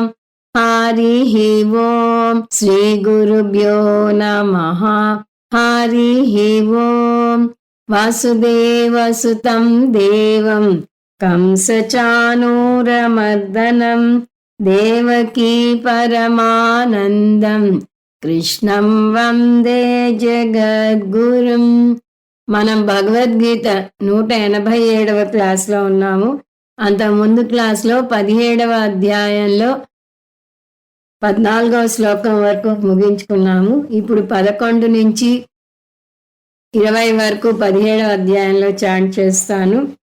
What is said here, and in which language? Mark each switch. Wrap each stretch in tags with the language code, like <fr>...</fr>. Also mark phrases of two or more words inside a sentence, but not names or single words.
<sa>हरिः ओं श्रीगुरुभ्यो नमः। हरिः ओं वासुदेवसुतं देवं कंसचाणूरमर्दनं देवकी परमानन्दं కృష్ణం వందే జగద్గురుం.</sa> <te>మనం భగవద్గీత 187వ క్లాస్లో ఉన్నాము. అంతకుముందు క్లాస్లో 17వ అధ్యాయంలో 14వ శ్లోకం వరకు ముగించుకున్నాము. ఇప్పుడు 11 నుంచి 20 వరకు 17వ అధ్యాయంలో చాంట్ చేస్తాను.</te>